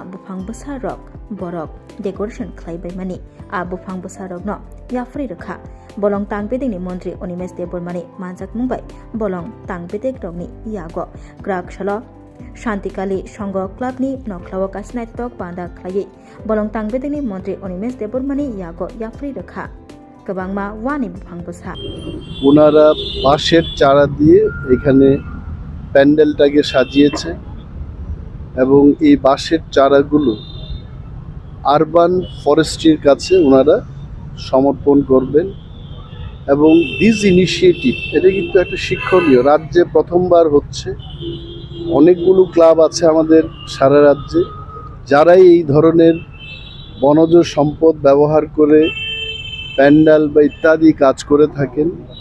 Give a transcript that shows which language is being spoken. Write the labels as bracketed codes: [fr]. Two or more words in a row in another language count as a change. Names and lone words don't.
[trp] bufang besar rok borok decoration khlaibai mani a bufang besar rok no yafri rekha bolong tang bedengni montri Onimes Debormani manjak mungbai bolong tang bedek rokni yago grak shalo Shantikali Songo Club ni nokhlawo kasnai tok panda khlai bolong tang bedengni montri Onimes Debormani yago yafri rekha kebangma wani bufang besar [bn] ওনারা বাঁশের চারা দিয়ে এখানে প্যান্ডেলটাকে সাজিয়েছে এবং এই বাঁশের চারাগুলো আরবান ফরেস্ট্রির কাছে ওনারা সমর্পণ করবেন এবং [en] this initiative [bn] এটা কিন্তু একটা শিক্ষণীয় রাজ্যে প্রথমবার হচ্ছে অনেকগুলো ক্লাব আছে আমাদের সারা রাজ্যে যারাই এই ধরনের বনজ সম্পদ ব্যবহার করে প্যান্ডেল বা ইত্যাদি কাজ করে থাকেন